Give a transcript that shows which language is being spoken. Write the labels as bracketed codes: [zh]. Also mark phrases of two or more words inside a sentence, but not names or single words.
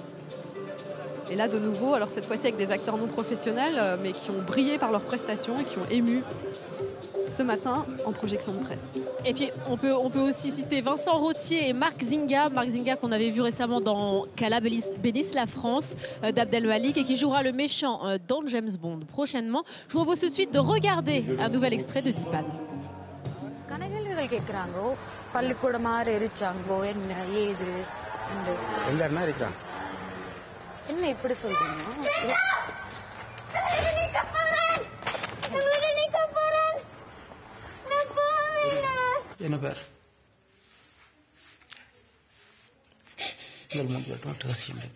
[fr] Et là, de nouveau, alors cette fois-ci avec des acteurs non professionnels, mais qui ont brillé par leurs prestations et qui ont ému ce matin en projection de presse. Et puis, on peut aussi citer Vincent Rottier et Marc Zinga. Marc Zinga qu'on avait vu récemment dans Qu'Allah bénisse la France d'Abdel Malik et qui jouera le méchant dans James Bond prochainement. Je vous propose tout de suite de regarder un nouvel extrait de Dipan. [ta] என்ன இப்படி சொல்றீங்க என்ன பேர் இந்த மூணு பேர் ரகசியம்